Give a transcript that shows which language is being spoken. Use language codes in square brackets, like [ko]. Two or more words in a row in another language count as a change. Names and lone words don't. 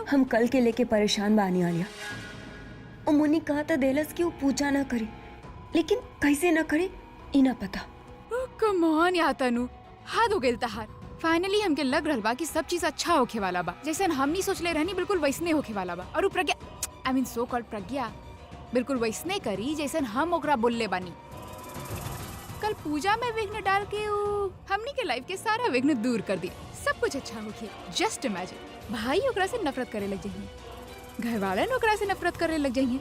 [bho] हम कल के लेके परेशान बानी आलिया। ओ मुन्नी कहा था देलस कि वो पूजा ना करे, लेकिन कैसे ना करे ई ना पता। [en] Come on [bho] या तनु, हद हो गेल तहार। फाइनली हमके लग रहल बा कि सब चीज अच्छा होखे वाला बा। जैसे हम नहीं सोचले रहनी बिल्कुल वैसने होखे वाला बा। और उ प्रज्ञा, [en] I mean so called [bho] प्रज्ञा, बिल्कुल वैसने करी जैसे हम ओकरा बोलले बानी। कल पूजा में विघ्न डाल के उ हमनी के लाइफ के सारा विघ्न दूर कर दी। सब कुछ अच्छा होखे। [en] Just imagine, [bho] भाई ओकरा से नफरत करे लग जाइए, घर वाले ओकरा से नफरत करे लग जाइए।